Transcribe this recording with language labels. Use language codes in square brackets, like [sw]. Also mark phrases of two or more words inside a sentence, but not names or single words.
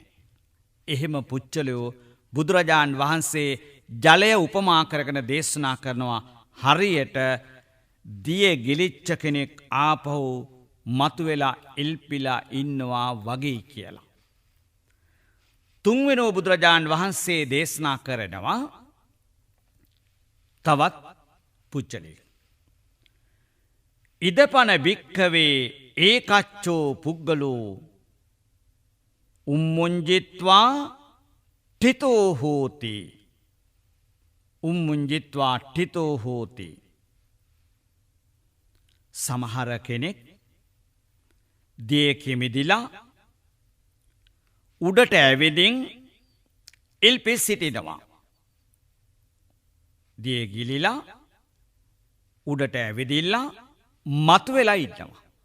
[si] එහෙම පුච්චලයෝ බුදුරජාන් වහන්සේ ජලය උපමා කරගෙන දේශනා කරනවා හරියට දියේ ගිලිච්ච කෙනෙක් ආපහු මතුවෙලා ඉල්පිලා ඉන්නවා වගේ කියලා. තුන්වෙනි බුදුරජාන් වහන්සේ දේශනා කරනවා තවත් පුච්චලෙක්. [pi] ඉදපන භික්ඛවේ ඒකච්චෝ පුද්ගලෝ උම්මුංජිත්වා ඨිතෝ හෝති. උම්මුංජිත්වා ඨිතෝ හෝති. [si] සමහර කෙනෙක් දියේ කිමිදිලා උඩට ඇවිදින් ඉල්පිස් සිටිනවා. දියේ ගිලිලා උඩට ඇවිදිලා මතුවෙලා ඉන්නවා.